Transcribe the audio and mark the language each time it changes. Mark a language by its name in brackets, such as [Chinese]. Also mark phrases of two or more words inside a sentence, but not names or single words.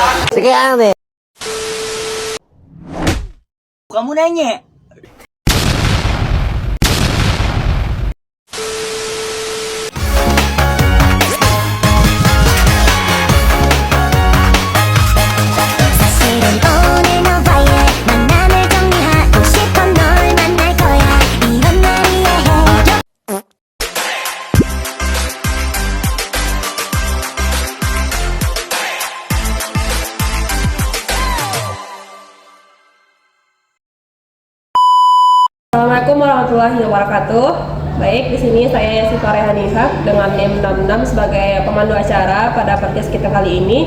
[Indonesian] Sekian deh. Kamu nanya. [Korean] 사실은 오늘 너와의 만남을 정리하고 싶어 널 만날 거야 이런 날이야 해 [Arabic] السلام عليكم ورحمة الله وبركاته. [Indonesian] Baik, di sini saya Yesi Farehanisa dengan NIM 66 sebagai pemandu acara pada podcast kita kali ini.